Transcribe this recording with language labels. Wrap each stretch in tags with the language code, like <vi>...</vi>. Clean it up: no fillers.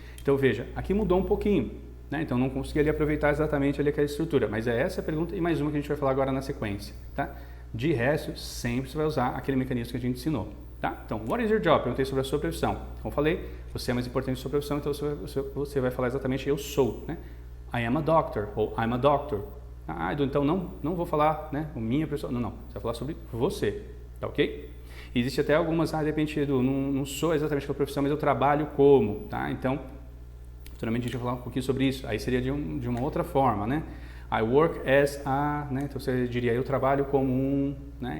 <pt>Então, veja, aqui mudou um pouquinho. Né? Então, não consegui ali aproveitar exatamente ali aquela estrutura. Mas é essa a pergunta e mais uma que a gente vai falar agora na sequência. Tá? De resto, sempre você vai usar aquele mecanismo que a gente ensinou, tá? Então,</pt> <en>what is your job?</en> <pt>Perguntei sobre a sua profissão. Como falei, você é mais importante que a sua profissão, então você vai falar exatamente eu sou, né?</pt> <en>I am a doctor, ou I'm a doctor.</en> <pt>Então não vou falar, né, minha profissão. Não, você vai falar sobre você, tá ok? E existe até algumas, de repente, não sou exatamente aquela profissão, mas eu trabalho como, tá? Então, futuramente a gente vai falar um pouquinho sobre isso. Aí seria de uma outra forma, né?</pt> <en>I work as a,</en> <pt>né? Então você diria eu trabalho como um, né?</pt>